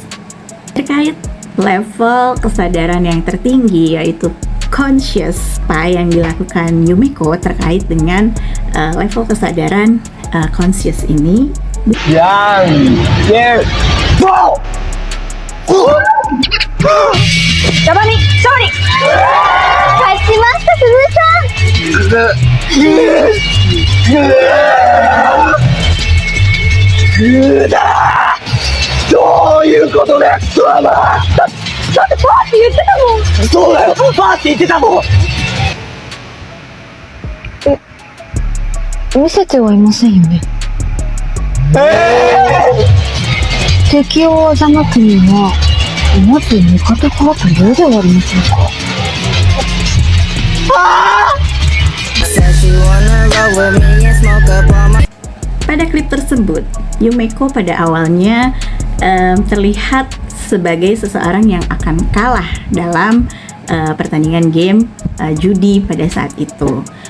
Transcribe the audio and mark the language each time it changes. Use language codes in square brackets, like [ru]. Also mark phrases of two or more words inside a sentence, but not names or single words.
[id] Terkait level kesadaran yang tertinggi yaitu conscious, apa yang dilakukan Yumeko terkait dengan level kesadaran conscious ini. Jabami, sorry. [ja] 勝ちました、すずさん。どういうことだよ、クワマ。だってパーって言ってたもん。そうだよ、パーって言ってたもん。見せてはいませんよね。敵を欺くにはまず味方からというではありませんか。 [id] Pada klip tersebut, Yumeko pada awalnya terlihat sebagai seseorang yang akan kalah dalam pertandingan game judi pada saat itu.